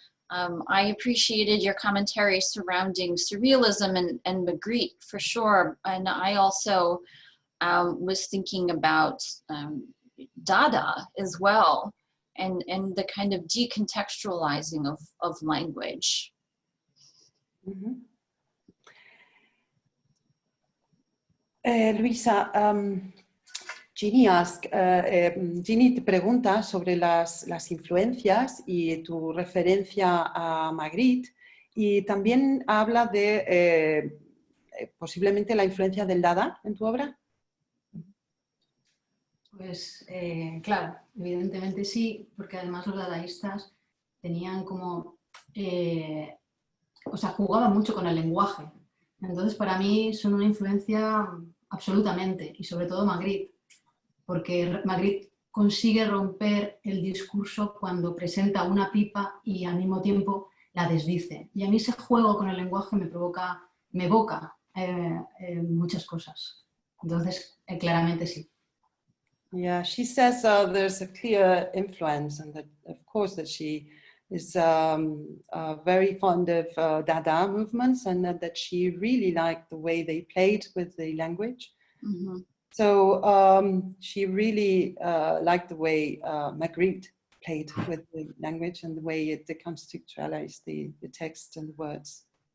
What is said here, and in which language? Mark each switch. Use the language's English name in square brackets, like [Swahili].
[English] I appreciated your commentary surrounding surrealism and Magritte for sure, and I also was thinking about Dada as well, and the kind of decontextualizing of language. Mm-hmm. [Spanish] Luisa, Ginny te pregunta sobre las influencias y tu referencia a Magritte, y también habla de posiblemente la influencia del Dada en tu obra. Pues claro, evidentemente sí, porque además los dadaístas tenían como, o sea, jugaban mucho con el lenguaje. Entonces, para mí son una influencia absolutamente, y sobre todo Magritte, porque Magritte consigue romper el discurso cuando presenta una pipa y al mismo tiempo la desdice. Y a mí ese juego con el lenguaje me evoca muchas cosas. Entonces, claramente sí. [English] Yeah, she says there's a clear influence, and that, of course, that she is very fond of Dada movements, and that she really liked the way they played with the language. Mm-hmm. So she really liked the way Magritte played with the language and the way it deconstructualized the text and the words.